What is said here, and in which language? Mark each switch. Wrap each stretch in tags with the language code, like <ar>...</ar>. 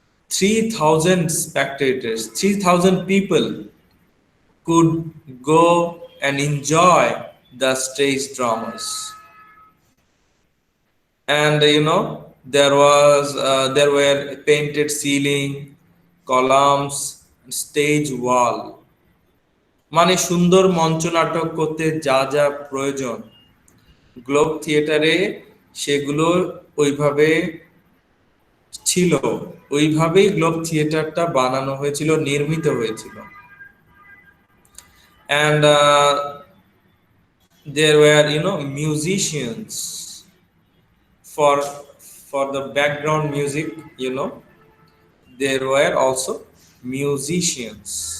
<en>3,000 spectators, 3,000 people could go and enjoy the stage dramas. And there were painted ceiling, columns, stage wall.</en> <bn>মানে সুন্দর মঞ্চ নাটক করতে যা যা প্রয়োজন, গ্লোব থিয়েটারে সেগুলো ওইভাবে ছিল, ওইভাবেই গ্লোব থিয়েটারটা বানানো হয়েছিল, নির্মিত হয়েছিল।</bn> <en>And there were musicians for the background music, there were also musicians.</en>